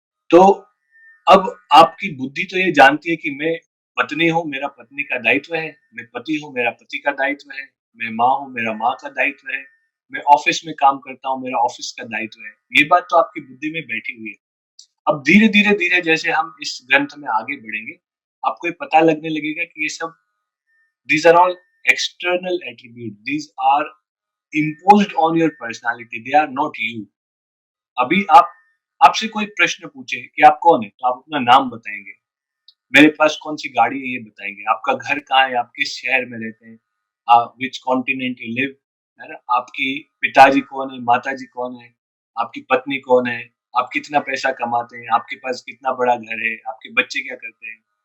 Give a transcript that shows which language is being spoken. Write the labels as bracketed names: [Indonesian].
[Hindi] तो अब आपकी बुद्धि तो ये जानती है कि मैं पत्नी हूँ, मेरा पत्नी का दायित्व है, मैं पति हूँ, मेरा पति का दायित्व है, मैं माँ हूँ, मेरा माँ का दायित्व है, मैं ऑफिस में काम करता हूँ, मेरा ऑफिस का दायित्व है। ये बात तो आपकी बुद्धि में बैठी हुई है। अब धीरे-धीरे जैसे हम इस ग्रंथ में आगे बढ़ेंगे, आपको ये पता लगने लगेगा कि ये सब [English] these are all external attributes. These are imposed on your personality. They are not you. [Hindi] अभी आप आपसे कोई प्रश्न पूछे कि आप कौन है, तो आप अपना नाम बताएंगे। मेरे पास कौन सी गाड़ी है ये बताएंगे। आपका घर कहाँ है, आप किस शहर में रहते हैं, [English] which continent you live, [Hindi] है ना। आपकी पिताजी कौन है, माताजी कौन है, आपकी पत्नी कौन है, आप कितना पैसा कमाते हैं, आपके पास कितना बड़ा घर है, आपके बच्चे क्या करते हैं।